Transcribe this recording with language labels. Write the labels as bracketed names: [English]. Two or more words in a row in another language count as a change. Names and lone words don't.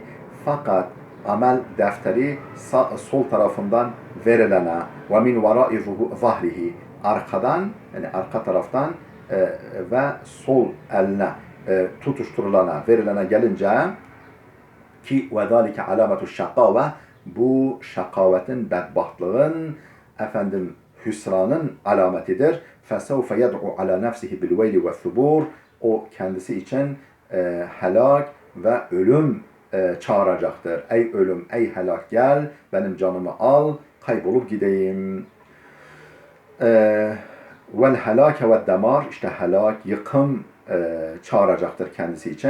[Turkish] Fakat amel defteri sol tarafından verilene ve [Arabic] من وراء ظهره, [Turkish] arkadan, yani arka taraftan ve sol eline tutuşturulana, verilene gelince ki [Arabic] وذلك علامة الشقاوة, [Turkish] bu şakavetin, bedbahtlığın, hüsranın alametidir. [Arabic] فَسَوْفَ يَدْعُ عَلَى نَفْسِهِ بِالْوَيْلِ وَالثُّبُورِ. [Turkish] O kendisi için helak ve ölüm çağıracaktır. Ey ölüm, ey helak gel, benim canımı al, kaybolup gideyim. [Arabic] والهلاك والدمار, [Turkish] işte helak, yıkım çağıracaktır kendisi için.